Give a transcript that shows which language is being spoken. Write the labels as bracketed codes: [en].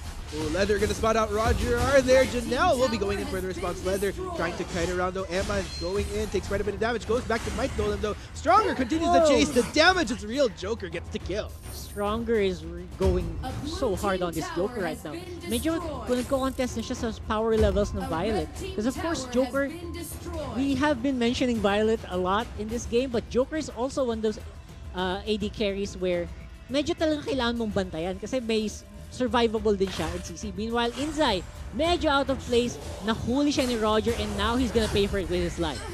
[en] Oh, Leather gonna spot out Roger. Are there? Janelle will be going in for the response. Leather trying to kite around though. Emma going in, takes quite a bit of damage. Goes back to Mike Nolan though. Stronger continues the chase. The damage is real. Joker gets the kill. Stronger is going so hard on this Joker right now. [tl] Medyo kung nagko-contest na siya sa power levels ng Violet. [en] Because of course, Joker, we have been mentioning Violet a lot in this game, but Joker is also one of those AD carries where [tl] medyo talaga kailangan mong bantayan kasi may survivable din siya [en] in CC. Meanwhile, Inzai, medyo out of place, [tl] nahuli siya ni Roger, [en] and now he's gonna pay for it with his life.